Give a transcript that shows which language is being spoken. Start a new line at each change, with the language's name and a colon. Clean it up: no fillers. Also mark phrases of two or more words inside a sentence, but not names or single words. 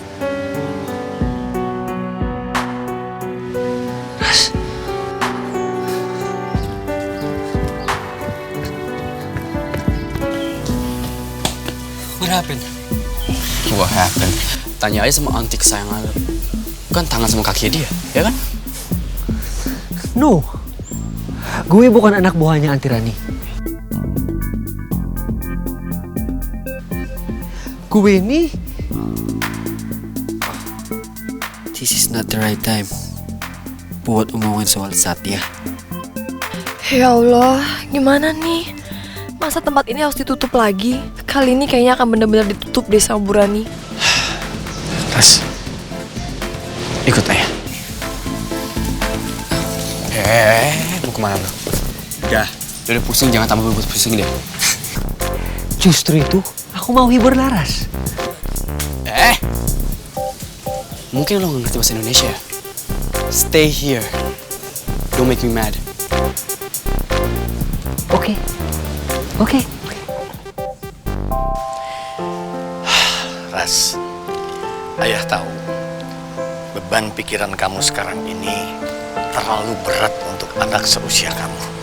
Indonesian: Ras.
English: What happened? What happened?
Indonesian: Tanya aja sama anti kesayangan lo. Kan tangan sama kaki dia, ya kan?
English: No.
Indonesian: Gue bukan anak buahnya Anti Rani. Gue ini...
English: This is not the right time
Indonesian: buat ngomongin soal Satya. Ya Allah, gimana nih? Masa tempat ini harus ditutup lagi? Kali ini kayaknya akan benar-benar ditutup deh sama Bu Rani. Ras, ikut ayah. Mau kemana lo? Udah pusing, jangan tambah buat pusing deh. Justru itu, aku mau hibur Laras. Mungkin lo nggak ngerti bahasa Indonesia ya?
English: Stay here. Don't make me mad.
Indonesian: Oke. Oke. Ras, ayah tahu beban pikiran kamu sekarang ini terlalu berat untuk anak seusia kamu.